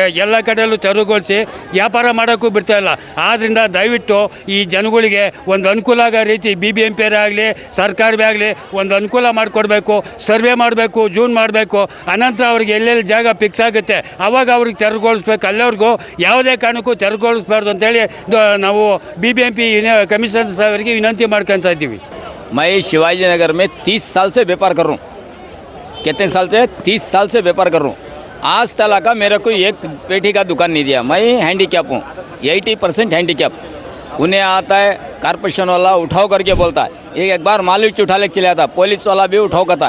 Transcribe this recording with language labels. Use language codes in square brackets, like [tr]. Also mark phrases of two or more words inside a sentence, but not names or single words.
[kn] ಎಲ್ಲ ಕಡೆಯಲ್ಲೂ ತೆರವುಗೊಳಿಸಿ ವ್ಯಾಪಾರ ಮಾಡೋಕ್ಕೂ ಬಿಡ್ತಾಯಿಲ್ಲ. ಆದ್ದರಿಂದ ದಯವಿಟ್ಟು ಈ ಜನಗಳಿಗೆ ಒಂದು ಅನುಕೂಲ ಆಗೋ ರೀತಿ BBMP ಆಗಲಿ ಸರ್ಕಾರವೇ ಆಗಲಿ ಒಂದು ಅನುಕೂಲ ಮಾಡಿಕೊಡ್ಬೇಕು. ಸರ್ವೆ ಮಾಡಬೇಕು, ಜೂನ್ ಮಾಡಬೇಕು. ಅನಂತರ ಅವ್ರಿಗೆ ಎಲ್ಲೆಲ್ಲಿ ಜಾಗ ಫಿಕ್ಸ್ ಆಗುತ್ತೆ ಆವಾಗ ಅವ್ರಿಗೆ ತೆರವುಗೊಳಿಸ್ಬೇಕು. ಅಲ್ಲವ್ರಿಗೂ ಯಾವುದೇ ಕಾರಣಕ್ಕೂ ತೆರವುಗೊಳಿಸ್ಬಾರ್ದು ಅಂತೇಳಿ ನಾವು BBMP ಕಮಿಷನರ್ ಅವರಿಗೆ ವಿನಂತಿ ಮಾಡ್ಕೊತಾ ಇದ್ದೀವಿ. [hi] मैं शिवाजी नगर में 30 साल से व्यापार कर रहा हूँ। कितने साल से? 30 साल से व्यापार कर रहा हूँ। आज तक का मेरे को एक पेटी का दुकान नहीं दिया। मैं हैंडीकैप हूँ 80% हैंडीकैप। उन्हें आता है कारपोरेशन वाला उठाओ करके बोलता है, एक बार मालिक उठा ले चले आता, पुलिस वाला भी उठाओ करता है।